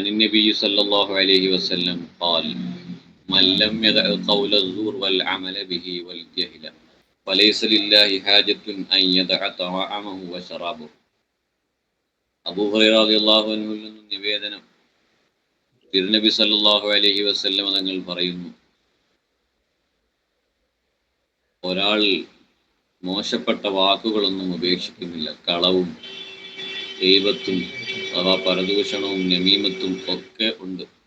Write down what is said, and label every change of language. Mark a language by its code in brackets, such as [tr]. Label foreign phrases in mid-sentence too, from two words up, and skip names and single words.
[ar] النبي صلى الله عليه وسلم قال من لم يدع قول الزور والعمل به والجهل فليس لله حاجة أن يدع طعامه وشرابه. [ml] അബൂ ഹുറൈറ റളിയല്ലാഹു അൻഹുവിൽ നിന്നും നിവേദനം, തിരുനബി [ar] صلى الله عليه وسلم [ml] തങ്ങൾ പറയുന്നു, ഒരാൾ മോശപ്പെട്ട വാക്കുകളൊന്നും ഉപേക്ഷിക്കുന്നില്ല. കളവും ഗീബത്തും അഥവാ പരദൂഷണവും നമീമത്തും ഒക്കെ ഉണ്ട്.